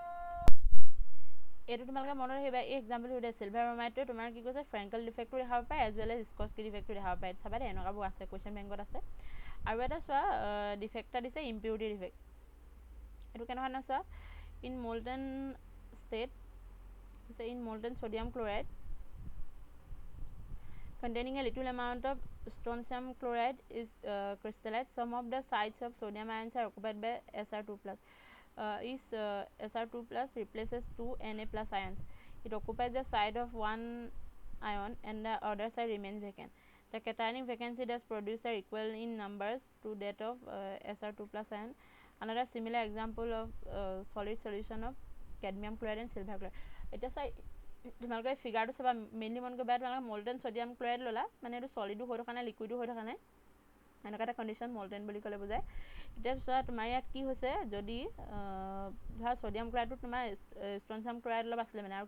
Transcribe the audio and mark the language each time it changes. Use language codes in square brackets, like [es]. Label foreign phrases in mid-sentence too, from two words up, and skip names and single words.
[as] এইটো তোমালোকে মনত ৰাখিবা এই এক্সাম্পলটো দে [en] silver bromide [as] তোমাৰ কি কৈছে [en] Frenkel defect [as] দেখাব পাৰে [en] as well as [as] স্কটকি ডিফেক্টটো দেখাব পাৰে চাবা দে এনেকুৱাবোৰ আছে [en] question bank [as] আছে আৰু এটা চোৱা ডিফেক্টটা দিছে [en] impurity defect [as] এইটো কেনেকুৱা না চোৱা [en] in molten state in molten sodium chloride containing a little amount of strontium chloride is crystallized. Some of the sites of sodium ions are occupied by Sr2+. Sr2+ replaces 2 Na+ ions. It occupies the site of one ion and the other side remains vacant. The cationic vacancy does produce are equal in numbers to that of Sr2+ ion. Another similar example of solid solution of cadmium chloride and silver chloride. [as] এটা চাই তোমালোকে ফিগাৰটো চাবা মেইনলি মন কৰিবা তোমালোকে [en] molten sodium chloride [as] ল'লা মানে এইটো সলিডো হৈ থকা নাই লিকুইডো হৈ থকা নাই এনেকুৱা এটা কণ্ডিশ্যন মল্টেন বুলি ক'লে বুজায় এতিয়া চোৱা তোমাৰ ইয়াত কি হৈছে যদি ধৰা [en] sodium chloride [as] তোমাৰ [en] strontium chloride [as] অলপ আছিলে মানে আৰু